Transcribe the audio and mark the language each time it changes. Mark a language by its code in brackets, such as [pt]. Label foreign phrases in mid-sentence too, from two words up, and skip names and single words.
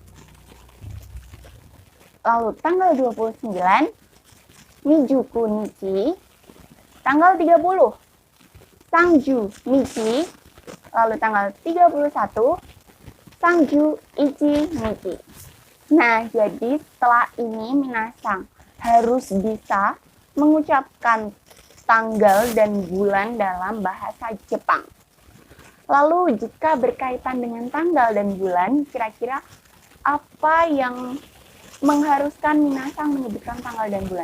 [id] Lalu tanggal 29, [ja] 二十九 日. [id] Tanggal 30, [ja] 三十 日. [id] Lalu tanggal 31, [ja] 三十 一 日. [id] Nah, jadi setelah ini minasang harus bisa mengucapkan tanggal dan bulan dalam bahasa Jepang. Lalu jika berkaitan dengan tanggal dan bulan, kira-kira apa yang mengharuskan minasang menyebutkan tanggal dan bulan?